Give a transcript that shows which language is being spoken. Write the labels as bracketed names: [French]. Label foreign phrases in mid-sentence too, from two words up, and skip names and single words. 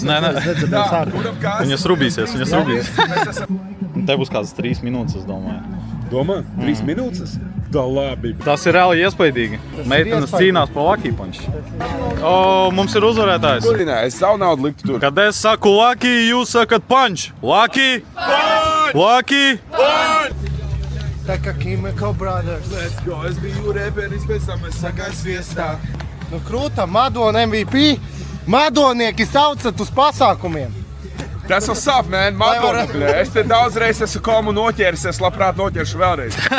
[Latvian] Viņas rūpīsies. Te būs kādas 3 minūtes, es domāju. Domā? 3 minūtes? Tā labi. Tas ir reāli iespaidīgi. Meitenes cīnās pa Lucky Punch. Mums ir uzvarētājs. Nē, es savu naudu liktu tur. Kad es saku Lucky, jūs sakat Punch. Lucky! Punch! Lucky! Punch! Tā kā Chemical Brothers. [English] Let's go. [Latvian] Es biju reperis, pēc tam es sagāju sviestā. Nu, krūta, Madona MVP. Madonieki saucat uz pasākumiem. Tas jau sāp, man, Madonna, bļē. Es te daudzreiz esmu komu noķēris, es labprāt noķeršu vēlreiz.